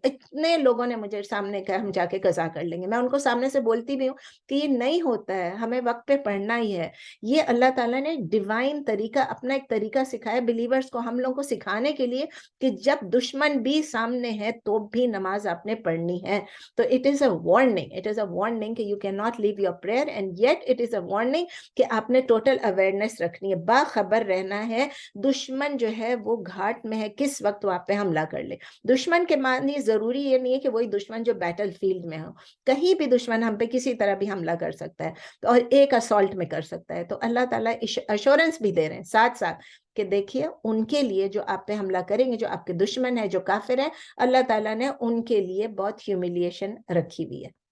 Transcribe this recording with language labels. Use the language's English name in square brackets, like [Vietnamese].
[Urdu] اتنے لوگوں نے مجھے سامنے کہا ہم جا کے قضا کر لیں گے. میں ان کو سامنے سے بولتی بھی ہوں کہ یہ نہیں ہوتا ہے, ہمیں وقت پہ پڑھنا ہی ہے. یہ اللہ تعالیٰ نے ڈیوائن طریقہ, اپنا ایک طریقہ سکھایا بلیورز کو, ہم لوگوں کو سکھانے کے لیے کہ جب دشمن بھی سامنے ہے تو بھی نماز آپ نے پڑھنی ہے. [English] تو it is a warning کہ you cannot leave your prayer, and yet it is a warning کہ [Urdu] آپ نے ٹوٹل اویئرنیس رکھنی ہے, باخبر رہنا ہے. دشمن جو ہے وہ گھاٹ میں ہے, کس وقت وہ آپ پہ حملہ کر لے. دشمن کے معنی ضروری یہ نہیں ہے کہ وہی دشمن جو بیٹل فیلڈ میں ہو, کہیں بھی دشمن ہم پہ کسی طرح بھی حملہ کر سکتا ہے اور ایک اسالٹ میں کر سکتا ہے. تو اللہ تعالیٰ ایشورنس بھی دے رہے ہیں ساتھ ساتھ کہ دیکھیے ان کے لیے جو آپ پہ حملہ کریں گے, جو آپ کے دشمن ہیں, جو کافر ہیں, اللہ تعالیٰ نے ان کے لیے بہت ہیوملیشن رکھی ہوئی ہے.